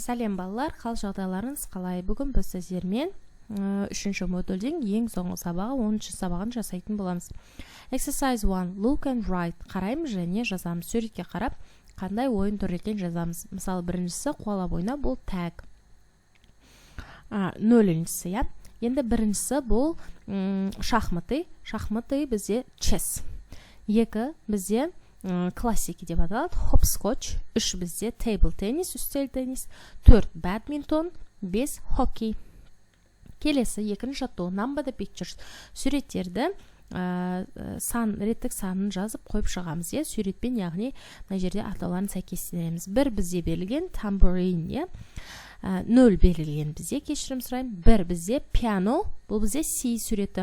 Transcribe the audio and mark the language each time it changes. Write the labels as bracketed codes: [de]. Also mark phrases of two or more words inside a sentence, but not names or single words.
[kk] Сәлем балалар, қал жағдайларыңыз қалай? Бүгін біз сіздермен 3-ші модульдің ең соңғы сабағы 10-ші сабағын жасайтын боламыз. [en] Exercise 1. Look and write. [kk] Қараймыз және жазамыз. Суретке қарап, қандай ойын түр екен жазамыз. Мысалы, біріншісі қуалап ойна, бұл tag. Нөліншісі, я. Енді біріншісі бұл шахматы. Шахматы бізде chess. Екі бізде классики деп аталады, hopscotch. 3 бізде [en] table tennis, [kk] үстел теннис. 4 badminton, 5 хоккей. Келесі екінші жаттығу [en] number the pictures. [kk] Суреттерді реттік санын жазып қойып шығамыз. Суретпен, яғни мына жерде атауларын сәйкестендіреміз. 1 бізде берілген tambourine, 0 берілген бізде, кешірім сұраймын. 1 бізде piano, бұл бізде C суреті.